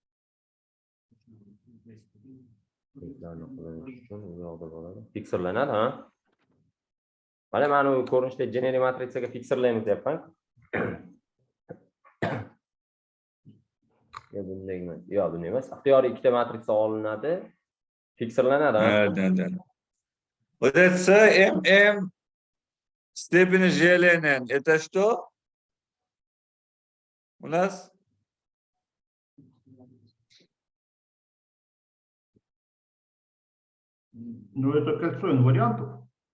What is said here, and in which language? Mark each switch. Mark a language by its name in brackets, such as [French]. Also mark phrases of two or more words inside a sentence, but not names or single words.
[Uzbek] Fiksirlanadi, ha? Mana men u ko'rinishda generic matrisaga fiksirlaymiz deyapman. Bunday emas. Yo'q, bunday emas. Ixtiyoriy ikkita matrisa olinadi. Fiksirlanadi, ha? [Russian] Да. Вот это с, m степени желения, это что? У нас? Ну, это кольцо инвариантов.